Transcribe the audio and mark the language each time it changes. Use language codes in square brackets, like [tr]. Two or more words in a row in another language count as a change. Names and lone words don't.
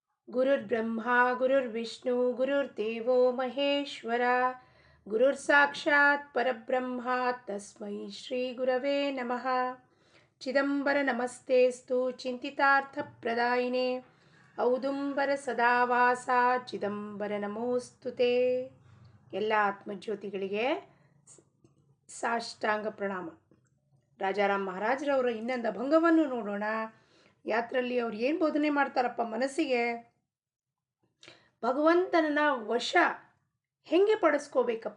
[sa] ಗುರುರ್ಬ್ರಹ್ಮ ಗುರುರ್ವಿಷ್ಣು ಗುರುರ್ದೇವೋ ಮಹೇಶ್ವರ ಗುರುರ್ಸಾಕ್ಷಾತ್ ಪರಬ್ರಹ್ಮ ತಸ್ಮೈ ಶ್ರೀ ಗುರವೇ ನಮಃ. ಚಿದಂಬರ ನಮಸ್ತೇಸ್ತು ಚಿಂತಿತಾರ್ಥಪ್ರದಾಯಿನೇ ಔದುಂಬರ ಸದಾವಾಸ ಚಿದಂಬರ ನಮೋಸ್ತುತೆ. [kn] ಎಲ್ಲ ಆತ್ಮಜ್ಯೋತಿಗಳಿಗೆ ಸಾಷ್ಟಾಂಗ ಪ್ರಣಾಮ. ರಾಜಾರಾಮ್ ಮಹಾರಾಜರವರ ಇನ್ನೊಂದು ಅಭಂಗವನ್ನು ನೋಡೋಣ. ಯಾತ್ರಲ್ಲಿ ಅವ್ರು ಏನು ಬೋಧನೆ ಮಾಡ್ತಾರಪ್ಪ ಮನಸ್ಸಿಗೆ, ಭಗವಂತನ ವಶ ಹೆಂಗೆ ಪಡಿಸ್ಕೋಬೇಕಪ್ಪ.